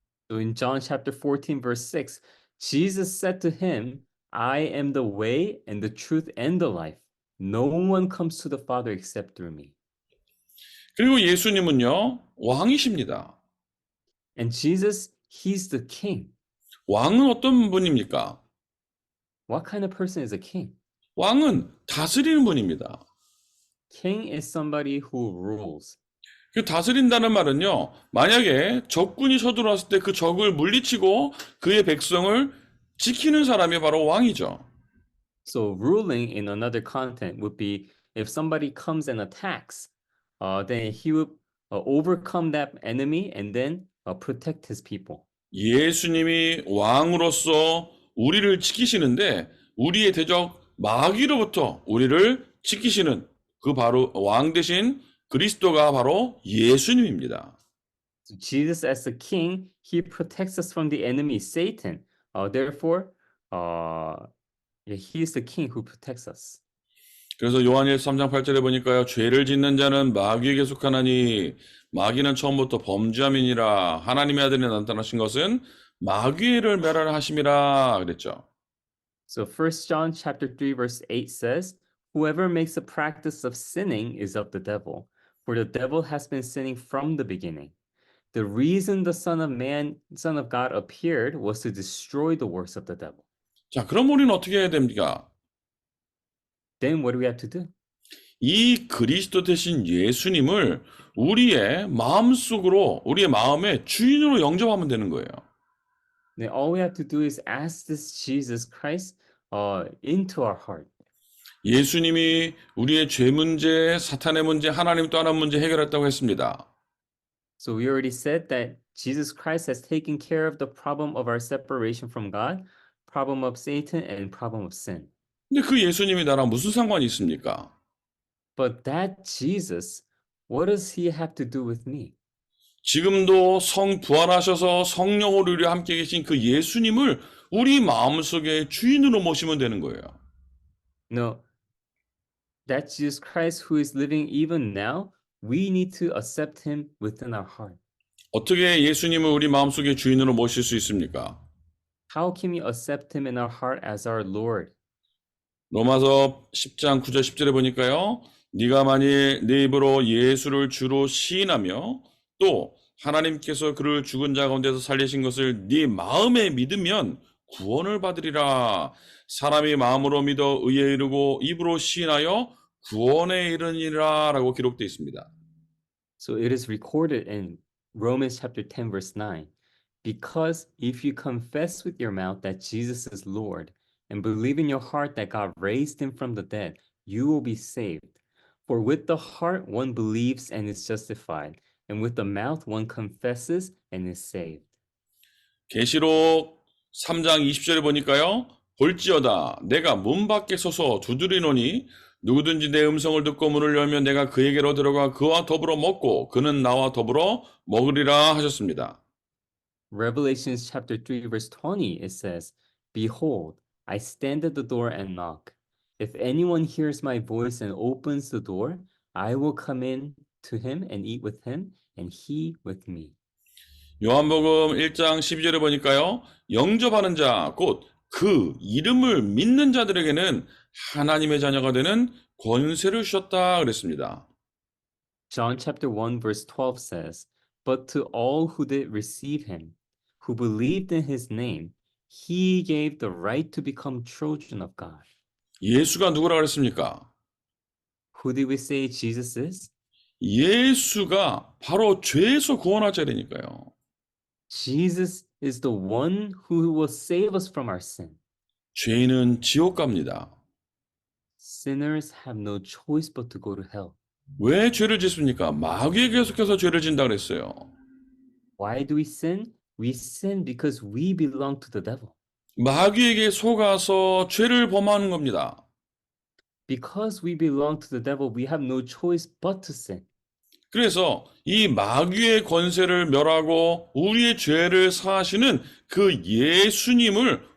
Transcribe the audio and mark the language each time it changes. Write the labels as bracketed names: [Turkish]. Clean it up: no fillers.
[English] So in John chapter 14, verse 6, Jesus said to him, I am the way and the truth and the life. No one comes to the Father except through me. [Korean] 그리고 예수님은요, 왕이십니다. [English] And Jesus, he's the king. [Korean] 왕은 어떤 분입니까? [English] What kind of person is a king? [Korean] 왕은 다스리는 분입니다. [English] King is somebody who rules. [Korean] 그 다스린다는 말은요, 만약에 적군이 쳐들어왔을 때 그 적을 물리치고 그의 백성을 지키는 사람이 바로 왕이죠. [English] So ruling in another content would be if somebody comes and attacks, then he would overcome that enemy and then protect his people. [Korean] 예수님이 왕으로서 우리를 지키시는데 우리의 대적 마귀로부터 우리를 지키시는 그 바로 왕 대신 그리스도가 바로 예수님입니다. [English] So Jesus as the king, he protects us from the enemy Satan. Therefore, he is the king who protects us. [Korean] 그래서 요한일서 3장 8절에 보니까요. 죄를 짓는 자는 마귀에게 속하나니 마귀는 처음부터 범죄함이니라. 하나님의 아들이 나타나신 것은 마귀를 멸하심이라 그랬죠. [English] So 1 John chapter 3 verse 8 says, whoever makes a practice of sinning is of the devil, for the devil has been sinning from the beginning. The reason the Son of God appeared was to destroy the works of the devil. [Korean] 자, 그럼 우리는 어떻게 해야 됩니까? [English] Then what do we have to do? [Korean] 이 그리스도 대신 예수님을 우리의 마음속으로, 우리의 마음의 주인으로 영접하면 되는 거예요. [English] Then all we have to do is ask this Jesus Christ into our heart. [Korean] 예수님이 우리의 죄 문제, 사탄의 문제, 하나님 또 하나 문제 해결했다고 했습니다. [English] So we already said that Jesus Christ has taken care of the problem of our separation from God, problem of Satan, and problem of sin. [Korean] 근데 그 예수님이 나랑 무슨 상관이 있습니까? [English] But that Jesus, what does he have to do with me? [Korean] 지금도 성 부활하셔서 성령으로 우리와 함께 계신 그 예수님을 우리 마음속에 주인으로 모시면 되는 거예요. [English] No, that Jesus Christ who is living even now, we need to accept him within our heart. [Korean] 어떻게 예수님을 우리 마음속에 주인으로 모실 수 있습니까? [English] How can we accept him in our heart as our Lord? [Korean] 로마서 10장 9절 10절에 보니까요. 네가 만일 네 입으로 예수를 주로 시인하며 또 하나님께서 그를 죽은 자 가운데서 살리신 것을 네 마음에 믿으면 구원을 받으리라. 사람이 마음으로 믿어 의에 이르고 입으로 시인하여 구원에 이르니라 라고 기록되어 있습니다. [English] So it is recorded in Romans chapter 10 verse 9. Because if you confess with your mouth that Jesus is Lord and believe in your heart that God raised him from the dead, you will be saved. For with the heart one believes and is justified, and with the mouth one confesses and is saved. [Korean] 계시록 3장 20절에 보니까요. 볼지어다 내가 문 밖에 서서 두드리노니 누구든지 내 음성을 듣고 문을 열면 내가 그에게로 들어가 그와 더불어 먹고 그는 나와 더불어 먹으리라 하셨습니다. [English] Revelations chapter 3 verse 20 it says, Behold, I stand at the door and knock. If anyone hears my voice and opens the door, I will come in to him and eat with him and he with me. [Korean] 요한복음 1장 12절에 보니까요. 영접하는 자, 곧 그 이름을 믿는 자들에게는 하나님의 자녀가 되는 권세를 주셨다 그랬습니다. [English] John chapter 1 verse 12 says, But to all who did receive him, who believed in his name, he gave the right to become children of God. [Korean] 예수가 누구라 그랬습니까? [English] Who did we say Jesus is? [Korean] 예수가 바로 죄에서 구원할 자리니까요. [English] Jesus is the one who will save us from our sin. [Korean] 죄인은 지옥 갑니다. [English] Sinners have no choice but to go to hell. [Korean] 왜 죄를 짓습니까? 마귀에게 속해서 죄를 짓는다 그랬어요. [English] Why do we sin? We sin because we belong to the devil. [Korean] 마귀에게 속아서 죄를 범하는 겁니다. [English] Because we belong to the devil, we have no choice but to sin. [Korean] 그래서 이 마귀의 권세를 멸하고 우리의 죄를 사하시는 그 예수님을